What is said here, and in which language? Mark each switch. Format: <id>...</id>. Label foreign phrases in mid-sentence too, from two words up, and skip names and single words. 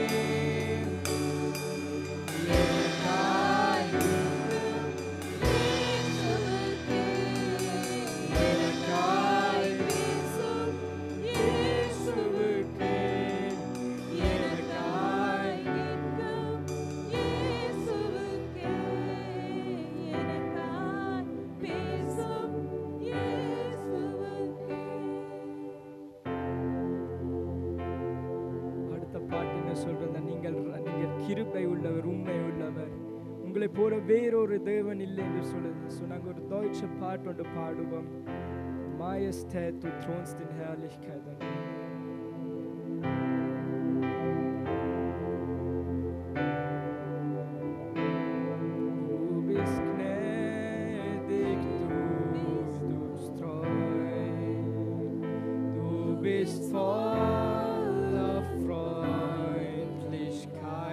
<ta>எனக்காய் எனக்காய் இயேசுவுக்கே, எனக்காய் அடுத்த பாட்டு என்ன சொல்றேன், நீங்கள் கிருபை உள்ளவர், உண்மை உள்ளவர், உங்களை போல வேறொரு தேவன் இல்லை என்று சொல்லுது. ஸோ நாங்கள் ஒரு deutsche பாட்டு ஒன்று பாடுவோம்.</ta> <de>Majestät, du thronst in Herrlichkeit. Du bist gnädig, du bist treu, du bist voller Freundlichkeit.</de>